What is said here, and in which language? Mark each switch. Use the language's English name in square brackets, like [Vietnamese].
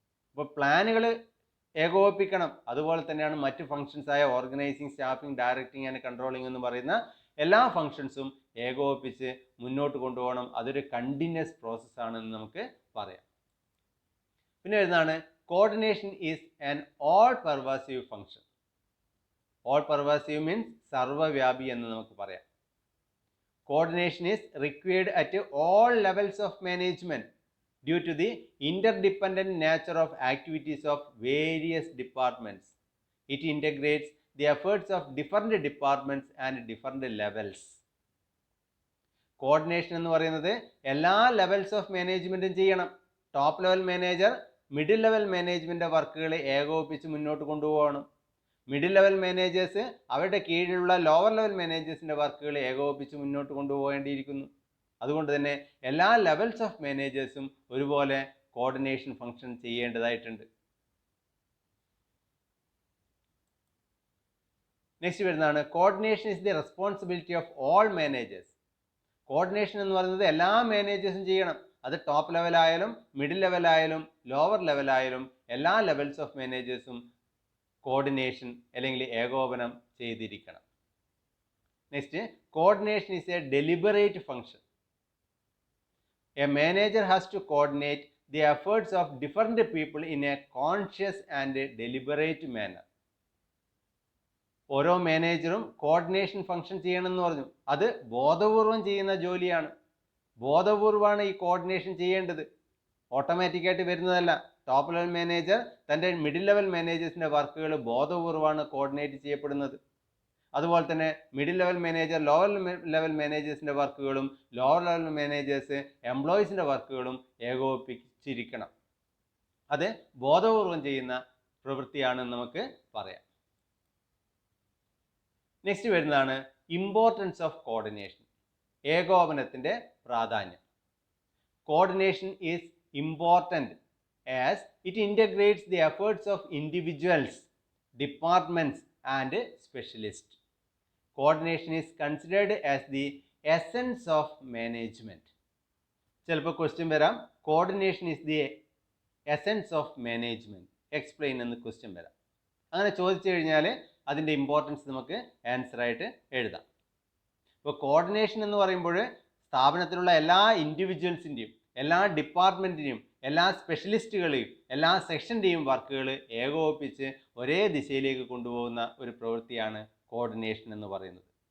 [Malayalam] അപ്പോൾ പ്ലാനുകൾ ഏകോപിപ്പിക്കണം. അതുപോലെ തന്നെയാണ് മറ്റ് ഫങ്ഷൻസ് ആയ organising, staffing, directing and controlling എന്ന് പറയുന്ന എല്ലാ ഫങ്ഷൻസും ഏകോപിപ്പിച്ച് മുന്നോട്ട് കൊണ്ടുപോകണം. അതൊരു കണ്ടിന്യൂസ് പ്രോസസ് ആണെന്ന് നമുക്ക് പറയാം. പിന്നെ വരുന്നതാണ് [English] Coordination is an all pervasive function. All pervasive means [Malayalam] സർവ്വവ്യാപി എന്ന് നമുക്ക് പറയാം. [English] Coordination is required at all levels of management due to the interdependent nature of activities of various departments. It integrates the efforts of different departments and different levels. [Malayalam] Coordination എന്ന് പറയുന്നത് എല്ലാ [English] levels of മാനേജ്മെൻറ്റും [Malayalam] ചെയ്യണം. Top level manager middle level management വർക്കുകൾ ഏകോപിപ്പിച്ച് മുന്നോട്ട് കൊണ്ടുപോകണം. Middle level managers അവരുടെ കീഴിലുള്ള lower level മാനേജേഴ്സിൻ്റെ വർക്കുകൾ ഏകോപിപ്പിച്ച് മുന്നോട്ട് കൊണ്ടുപോകേണ്ടിയിരിക്കുന്നു. അതുകൊണ്ട് തന്നെ എല്ലാ [English] levels of മാനേജേഴ്സും [Malayalam] ഒരുപോലെ കോർഡിനേഷൻ ഫംഗ്ഷൻ ചെയ്യേണ്ടതായിട്ടുണ്ട്. [English] next [Malayalam] വരുന്നതാണ് [English] Coordination is the responsibility of all managers. [Malayalam] Coordination എന്ന് പറയുന്നത് എല്ലാ മാനേജേഴ്സും ചെയ്യണം. അത് ടോപ്പ് ലെവലായാലും മിഡിൽ ലെവലായാലും ലോവർ ലെവലായാലും എല്ലാ [English] levels of മാനേജേഴ്സും [Malayalam] കോർഡിനേഷൻ അല്ലെങ്കിൽ ഏകോപനം ചെയ്തിരിക്കണം. [English] Next, coordination is a deliberate function. A manager has to coordinate the efforts of different people in a conscious and deliberate manner. [Malayalam] ഓരോ മാനേജറും കോർഡിനേഷൻ ഫംഗ്ഷൻ ചെയ്യണമെന്ന് പറഞ്ഞു. അത് ബോധപൂർവം ചെയ്യുന്ന ജോലിയാണ്. ബോധപൂർവമാണ് ഈ കോർഡിനേഷൻ ചെയ്യേണ്ടത്, ഓട്ടോമാറ്റിക്കായിട്ട് വരുന്നതല്ല. ടോപ്പ് ലെവൽ മാനേജർ തൻ്റെ മിഡിൽ ലെവൽ മാനേജേഴ്സിൻ്റെ വർക്കുകൾ ബോധപൂർവമാണ് കോർഡിനേറ്റ് ചെയ്യപ്പെടുന്നത്. അതുപോലെ തന്നെ middle level manager lower level മാനേജേഴ്സിൻ്റെ വർക്കുകളും ലോവർ ലെവൽ മാനേജേഴ്സ് എംപ്ലോയീസിൻ്റെ വർക്കുകളും ഏകോപിപ്പിച്ചിരിക്കണം. അത് ബോധപൂർവം ചെയ്യുന്ന പ്രവൃത്തിയാണെന്ന് നമുക്ക് പറയാം. [English] next [Malayalam] വരുന്നതാണ് [English] importance of coordination, [Malayalam] ഏകോപനത്തിൻ്റെ പ്രാധാന്യം. [English] Coordination is important as it integrates the efforts of individuals, departments and specialists. Coordination is considered as the essence of management. [Malayalam] ചിലപ്പോൾ ക്വസ്റ്റ്യൻ വരാം, [English] coordination is the essence of management, explain [Malayalam] എന്ന് question വരാം. അങ്ങനെ ചോദിച്ചു കഴിഞ്ഞാൽ അതിൻ്റെ importance നമുക്ക് ആൻസറായിട്ട് എഴുതാം. ഇപ്പോൾ കോർഡിനേഷൻ എന്ന് പറയുമ്പോൾ സ്ഥാപനത്തിലുള്ള എല്ലാ ഇൻഡിവിജ്വൽസിൻ്റെയും, എല്ലാ ഡിപ്പാർട്ട്മെൻറ്റിനെയും, എല്ലാ സ്പെഷ്യലിസ്റ്റുകളെയും, എല്ലാ സെക്ഷൻ്റെയും വർക്കുകൾ ഏകോപിപ്പിച്ച് ഒരേ ദിശയിലേക്ക് കൊണ്ടുപോകുന്ന ഒരു പ്രവൃത്തിയാണ് കോർഡിനേഷൻ എന്ന് പറയുന്നത്.